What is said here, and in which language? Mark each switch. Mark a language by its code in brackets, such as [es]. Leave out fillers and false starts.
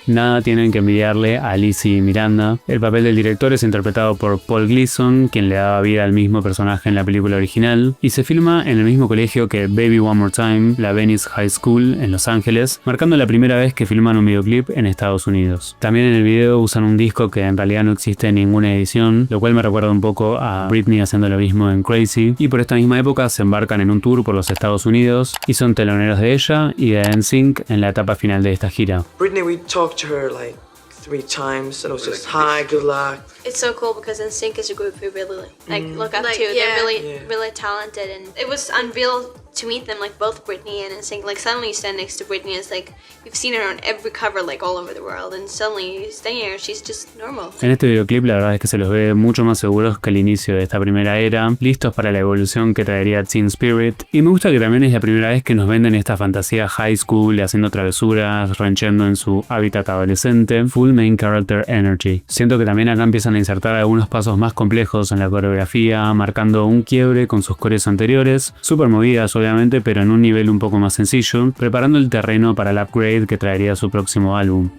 [es] Nada tienen que envidiarle a Lizzie y Miranda. El papel del director es interpretado por Paul Gleason, quien le daba vida al mismo personaje en la película original, y se filma en el mismo colegio que Baby One More Time, la Venice High School, en Los Ángeles, marcando la primera vez que filman un videoclip en Estados Unidos. También en el video usan un disco que en realidad no existe en ninguna edición, lo cual me recuerda un poco a Britney haciendo lo mismo en Crazy, y por esta misma época se embarcan en un tour por los Estados Unidos y son teloneros de ella y de NSYNC en la etapa final de esta gira. [en] Britney, we talked to her like 3 times and it was just hi, good luck. It's so cool because NSYNC is a group we really look up to. They're really talented, and it was unreal to meet them, like both Britney and NSYNC. Like suddenly you stand next to Britney, it's like you've seen her on every cover, like all over the world, and suddenly you stand here, she's just normal. [es] En este videoclip la verdad es que se los ve mucho más seguros que al inicio de esta primera era, listos para la evolución que traería Teen Spirit, y me gusta que también es la primera vez que nos venden esta fantasía high school, haciendo travesuras, rancheando en su hábitat adolescente, [en] full main character energy. [es] Siento que también acá empiezan a insertar algunos pasos más complejos en la coreografía, marcando un quiebre con sus coreos anteriores, súper movidas obviamente, pero en un nivel un poco más sencillo, preparando el terreno para el upgrade que traería su próximo álbum.